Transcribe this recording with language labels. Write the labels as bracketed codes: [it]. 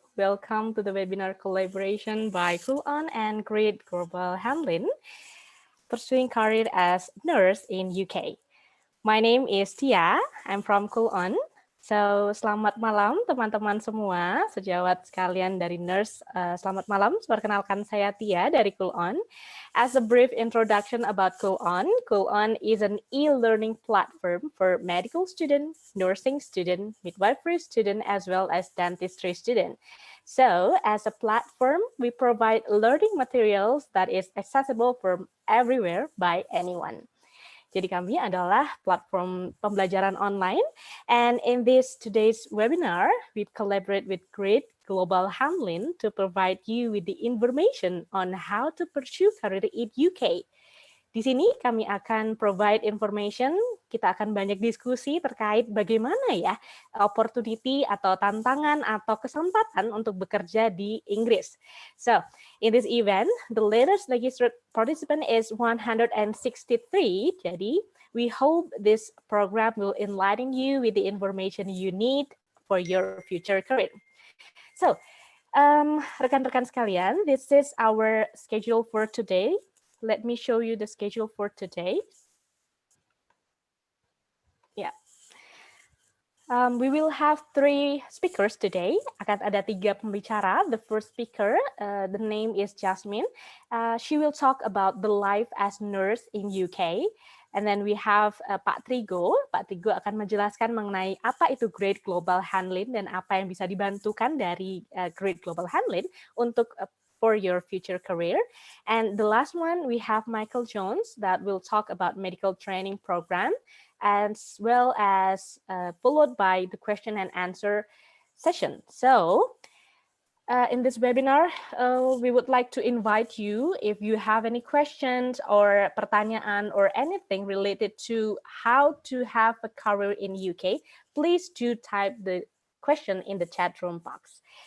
[en] Welcome to the webinar collaboration by KulOn and Great Global Hanlyn, pursuing career as nurse in UK. My name is Tia, I'm from KulOn. [id] So, selamat malam teman-teman semua, sejawat sekalian dari nurse. Selamat malam, perkenalkan saya Tia dari KulOn. [en] As a brief introduction about KulOn, KulOn is an e-learning platform for medical students, nursing student, midwifery student, as well as dentistry student. So, as a platform, we provide learning materials that is accessible from everywhere by anyone. [id] Jadi kami adalah platform pembelajaran online, [en] and in this today's webinar, we collaborate with Great Global Hanlyn to provide you with the information on how to pursue career in UK. [id] Di sini kami akan [en] provide information, [id] kita akan banyak diskusi terkait bagaimana ya opportunity atau tantangan atau kesempatan untuk bekerja di Inggris. [en] So, in this event, the latest registered participant is 163. Jadi, we hope this program will enlighten you with the information you need for your future career. So, [id] rekan-rekan sekalian, [en] this is our schedule for today. Let me show you the schedule for today. Yeah. We will have 3 speakers today. [id] Akan ada 3 pembicara. [en] The first speaker, the name is Yasmin. She will talk about the life as nurse in UK. And then we have Pak Trigo. [id] Pak Trigo akan menjelaskan mengenai apa itu Great Global Hanlyn dan apa yang bisa dibantukan dari Great Global Hanlyn untuk [en] for your future career. And the last one, we have Michael Jones that will talk about medical training program, as well as followed by the question and answer session. So in this webinar, we would like to invite you, if you have any questions or pertanyaan or anything related to how to have a career in UK, please do type the question in the chat room box.